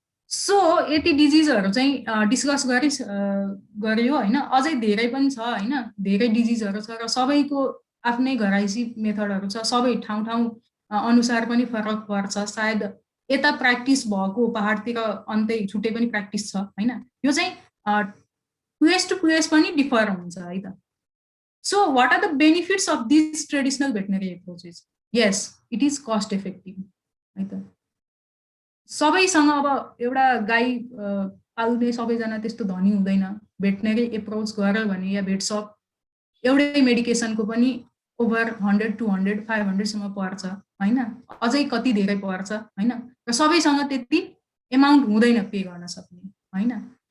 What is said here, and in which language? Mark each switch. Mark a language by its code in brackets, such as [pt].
[ne] So यति डिजिजहरु चाहिँ discuss गरियो हैन, अझै धेरै पनि छ हैन, धेरै डिजिजहरु छ र सबैको आफ्नै घराइसी मेथडहरु छ, सबै ठाउँ अनुसार पनि फरक पर्छ। सायद यता प्र्याक्टिस भएको पहाडतिर अन्तै छुट्टै पनि प्र्याक्टिस छ हैन, यो चाहिँ प्लेस टु प्लेस पनि डिफर हुन्छ है त। [en] So what are the benefits of these traditional veterinary approaches? Yes, it is cost effective है त। [ne] सबैसँग अब एउटा गाई पाल्ने सबैजना त्यस्तो धनी हुँदैन, भेटनेरी एप्रोच गर्यो भने या भेट सप एउटै मेडिकेसनको पनि ओभर 100 200 500 सम्म पर्छ हैन, अझै कति धेरै पर्छ हैन, र सबैसँग त्यति अमाउन्ट हुँदैन पे गर्न सक्ने हैन।